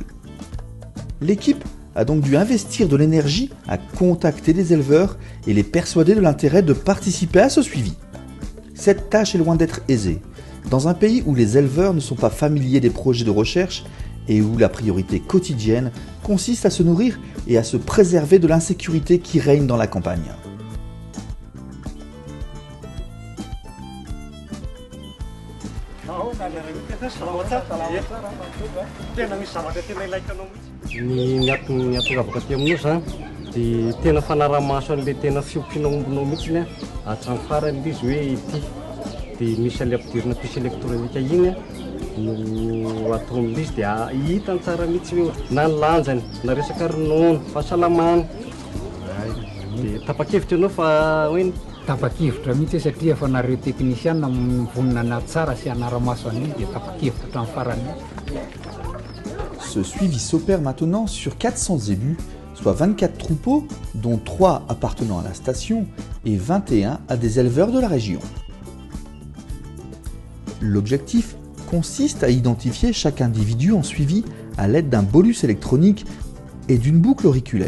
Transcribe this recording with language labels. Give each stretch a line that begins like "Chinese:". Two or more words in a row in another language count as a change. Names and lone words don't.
French: L'équipe a donc dû investir de l'énergie à contacter des éleveurs et les persuader de l'intérêt de participer à ce suivi. Cette tâche est loin d'être aisée, dans un pays où les éleveurs ne sont pas familiers des projets de recherche et où la priorité quotidienne consiste à se nourrir et à se préserver de l'insécurité qui règne dans la campagne.
Malagasy: Ny atongavako aty aminao zany dia tena fanaramaso an'ilay tena fiompiana ombinao mihitsy hatramin'ny farany izy hoe ity dia misy an'ilay ampidirina
French: puce électronique
Malagasy: igny no atao amin'izy dia hitany tsara mihitsy hoe na ny lanjany na resaka ronono fahasalamany dia tapa-kevitra ianao fa hoe tapa-kevitra mihitsy satria efa nareo teknisiana mivonina na tsara sy anaramaso an'iny dia tapa-kevitra hatramin'ny farany.
French: Ce suivi s'opère maintenant sur 400 zébus, soit 24 troupeaux, dont 3 appartenant à la station et 21 à des éleveurs de la région. L'objectif consiste à identifier chaque individu en suivi à l'aide d'un bolus électronique et d'une boucle auriculaire.